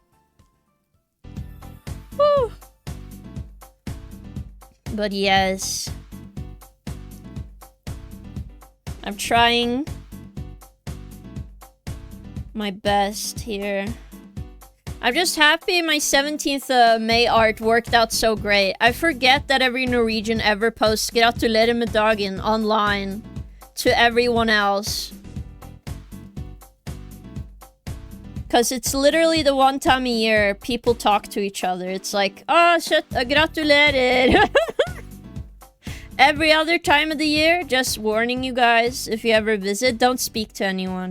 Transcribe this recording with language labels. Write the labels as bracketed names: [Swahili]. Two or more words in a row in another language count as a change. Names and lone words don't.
[English] Whew. But yes. I'm trying my best here. I'm just happy my 17th May art worked out so great. I forget that every Norwegian ever posts [Norwegian] "Gratulerer med dagen" [English] online to everyone else. Because it's literally the one time a year people talk to each other. It's like, oh shit, gratulerer. Every other time of the year, just warning you guys, if you ever visit, don't speak to anyone.